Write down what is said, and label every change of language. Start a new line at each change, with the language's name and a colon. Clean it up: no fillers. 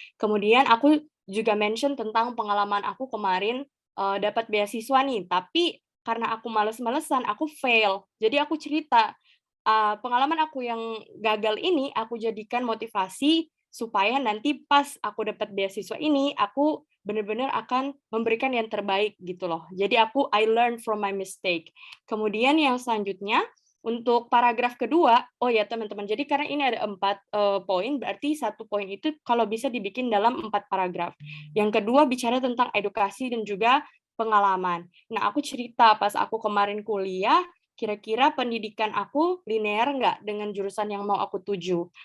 Indonesian: Kemudian aku juga mention tentang pengalaman aku kemarin dapat beasiswa nih, tapi karena aku males-malesan, aku fail. Jadi aku cerita, pengalaman aku yang gagal ini, aku jadikan motivasi supaya nanti pas aku dapat beasiswa ini, aku benar-benar akan memberikan yang terbaik gitu loh. Jadi
English: I learn from my mistake.
Indonesian: Kemudian yang selanjutnya, untuk paragraf kedua, oh ya teman-teman, jadi karena ini ada 4 poin, berarti 1 poin itu kalau bisa dibikin dalam 4 paragraf. Yang kedua bicara tentang edukasi dan juga pengalaman. Nah, aku cerita pas aku kemarin kuliah, kira-kira pendidikan aku linear nggak dengan jurusan yang mau aku tuju.